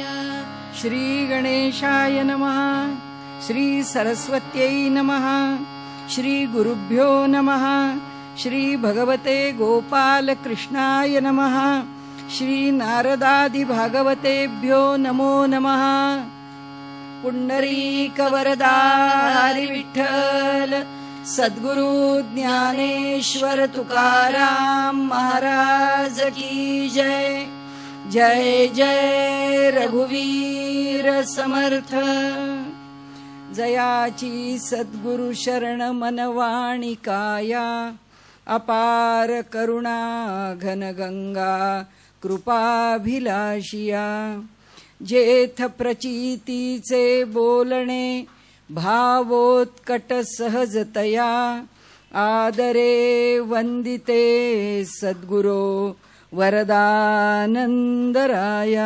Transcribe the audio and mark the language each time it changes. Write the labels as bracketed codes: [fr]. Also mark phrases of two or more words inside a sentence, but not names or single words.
[sa] श्री गणेशाय नमः. श्री सरस्वत्यै नमः. श्री गुरुभ्यो नमः. श्री भगवते गोपाल कृष्णाय नमः. श्री नारदादि भागवतेभ्यो नमो नमः. [mr] पुंडरीक वरदा हरि विठ्ठल सद्गुरु ज्ञानेश्वर तुकाराम महाराज की जय. जय जय रघुवीर समर्थ. जयाची सद्गुरु शरण मनवाणी काया अपार करुणा घन गंगा कृपाभिलाषिया. जेथ प्रचितीचे बोलणे भावोत्कट सहजतया आदरे वंदिते सद्गुरो वरदानंदराया.